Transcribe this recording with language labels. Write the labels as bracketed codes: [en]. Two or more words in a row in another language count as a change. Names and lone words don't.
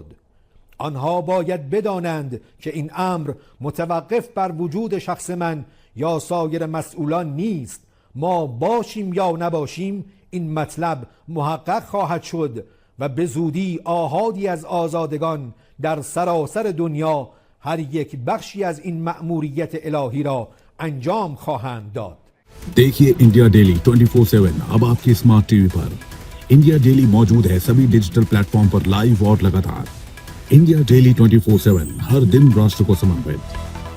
[fa] آنها باید بدانند که این امر متوقف بر وجود شخص من یا سایر مسئولان نیست. ما باشیم یا نباشیم این مطلب محقق خواهد شد و به زودی آحادی از آزادگان در سراسر دنیا هر یک بخشی از این مأموریت الهی را انجام خواهند داد. [hi] देखिए इंडिया डेली 24/7 अब आपके [en] smart TV [hi] पर। इंडिया डेली मौजूद है सभी [en] digital platform [hi] पर लाइव और लगातार। इंडिया डेली 24/7 हर दिन राष्ट्र को समर्पित।